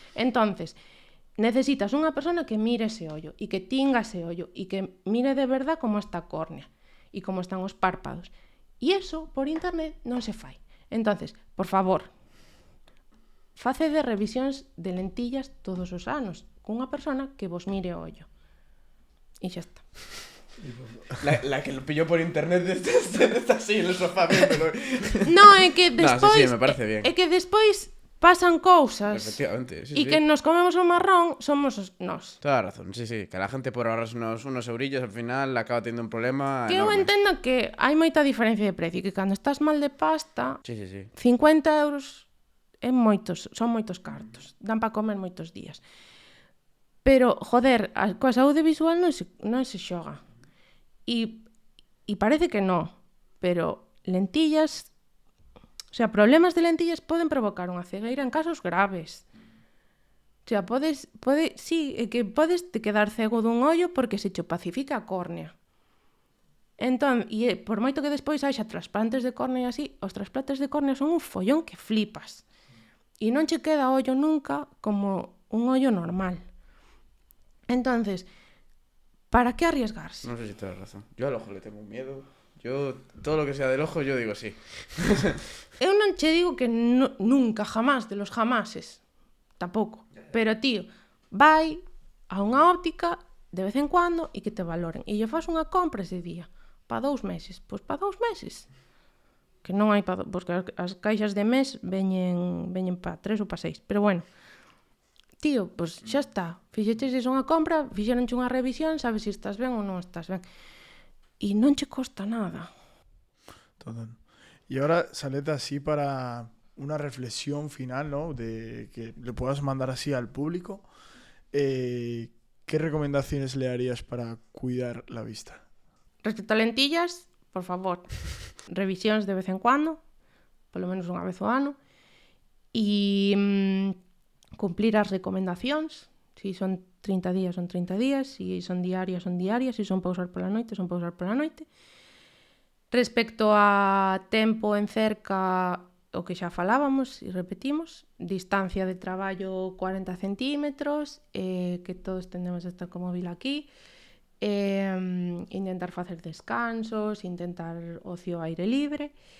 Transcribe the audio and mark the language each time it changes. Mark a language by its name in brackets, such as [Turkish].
[Galician] Entonces, necesitas unha persona que mire ese ollo e que tinga ese ollo e que mire de verdad como está a córnea e como están os párpados. E eso por internet non se fai. Entonces, por favor, facede revisións de lentillas todos os anos cunha persona que vos mire o ollo. E xa está. [Spanish] La que lo pilló por internet está así en el sofá viéndolo. [Galician] No, é que despois... [Spanish] No, sí, me parece bien. [Galician] É que despois pasan cousas. [Spanish] Efectivamente, sí, [Galician] E que nos comemos o marrón somos nós. [Spanish] Toda razón, sí, que la gente por ahorrarse unos eurillos al final acaba teniendo un problema [Galician] Que eu [Spanish] enorme. [Galician] entendo que hai moita diferencia de precio, que cando estás mal de pasta, [Spanish] Sí. [Galician] 50 euros son moitos cartos, dan para comer moitos días. Pero, joder, coa saúde visual non se xoga. E parece que non, pero lentillas... O sea, problemas de lentillas poden provocar unha cegueira en casos graves. O sea, podes te quedar cego dun ollo porque se che opacifica a córnea. Entón, e por moito que despois haxa trasplantes de córnea así, os trasplantes de córnea son un follón que flipas. E non che queda ollo nunca como un ollo normal. [Spanish] Entonces, ¿para qué arriesgarse? No sé si tienes razón. Yo al ojo le tengo un miedo. Yo, todo lo que sea del ojo, yo digo sí. [Galician] Eu non che digo que nunca, jamás, [Spanish] de los jamases. [Galician] Tampouco. Pero, tío, vai a unha óptica de vez en cuando e que te valoren. E lle faz unha compra ese día. Pa 2 meses. Pois pa 2 meses. Que non hai pa... Porque as caixas de mes veñen pa 3 ou pa 6. Pero bueno. Tío, pois xa está. Fixeches unha compra, fixeronche unha revisión, sabes se estás ben ou non estás ben. E non che costa nada. Total. [Spanish] Y ahora, Saleta, así para una reflexión final, ¿no? De que le puedas mandar así al público, ¿qué recomendaciones le harías para cuidar la vista? [Galician] Respecto a lentillas, por favor, revisións de vez en cuando, polo menos unha vez ao ano, e cumplir as recomendacións. Si son 30 días, son 30 días. Si son diarias, son diarias. Si son para usar pola noite, son para usar pola noite. Respecto a tempo en cerca, o que xa falábamos e repetimos, distancia de traballo 40 centímetros, que todos tendemos a estar co móvil aquí, intentar facer descansos, intentar ocio aire libre.